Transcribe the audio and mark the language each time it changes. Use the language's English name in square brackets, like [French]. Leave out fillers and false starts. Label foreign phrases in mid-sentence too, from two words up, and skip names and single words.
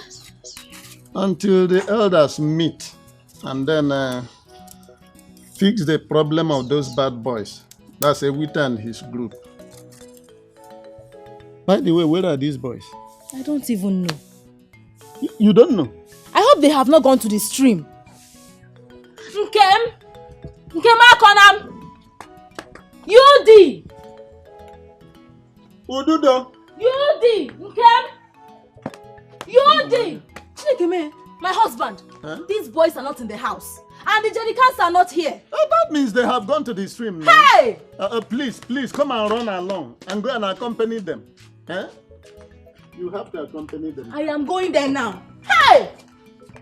[English] Until the elders meet and then fix the problem of those bad boys. That's Ewita and his group. By the way, where are these boys? I don't even know. You don't know? I hope they have not gone to the stream. Nkem Akonam! Yudi! Ududo! Yudi! Nkem! Yudi! Chinekeme, my husband. Huh? These boys are not in the house. And the jerrycans are not here. Oh, that means they have gone to the stream now. Hey! Please, come and run along and go and accompany them. You have to accompany them. I am going there now. Hey!